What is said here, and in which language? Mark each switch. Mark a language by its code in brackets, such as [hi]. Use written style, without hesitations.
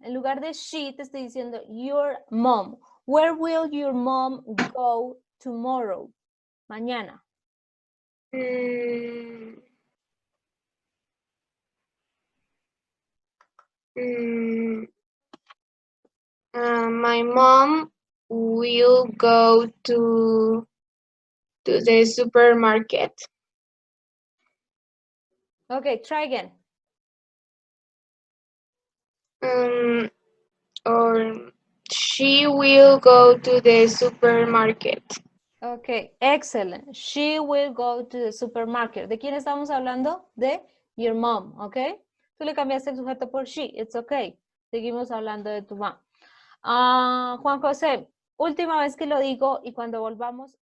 [es] En lugar de she, te estoy diciendo your mom. [en] Where will your mom go tomorrow? [es] Mañana. [en] My mom will go to the supermarket. Okay, try again. Or she will go to the supermarket. Okay, excellent. She will go to the supermarket. [es] ¿De quién estamos hablando? De your mom, ¿ok? Tú le cambiaste el sujeto por she, [en] it's okay. [es] Seguimos hablando de tu mamá. Juan José, última vez que lo digo y cuando volvamos...